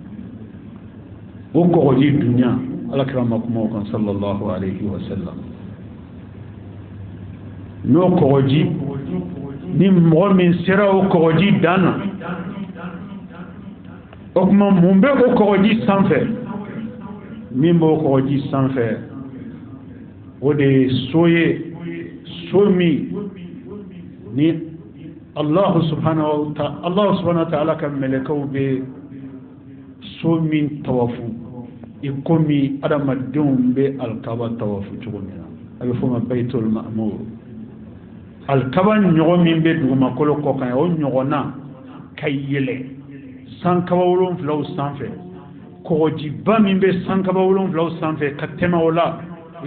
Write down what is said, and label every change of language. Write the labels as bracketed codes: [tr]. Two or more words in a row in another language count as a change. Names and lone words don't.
[bm] o kɔgɔji dunya alakira ma kuma o kan [ar] صلى الله عليه وسلم [bm] n'o kɔgɔji ni mɔgɔ min sera o kɔgɔji dan na o kuma mun bɛ o kɔgɔji sanfɛ min b'o kɔgɔji sanfɛ o de ye so ye so min ni [ar] الله سبحانه وتعالى [bm] ka mɛlɛkɛw bɛ so min tawafu i komi adamadenw bɛ alikaba tawafu cogo min na a bɛ fɔ o ma [ar] البيت المعمور [bm] alikaba ɲɔgɔn min bɛ dugumakolo kɔ kan o ɲɔgɔnna ka yɛlɛ san kaba wolonfilaw sanfɛ kɔgɔjiba min bɛ san kaba wolonfilaw sanfɛ ka tɛmɛ o la i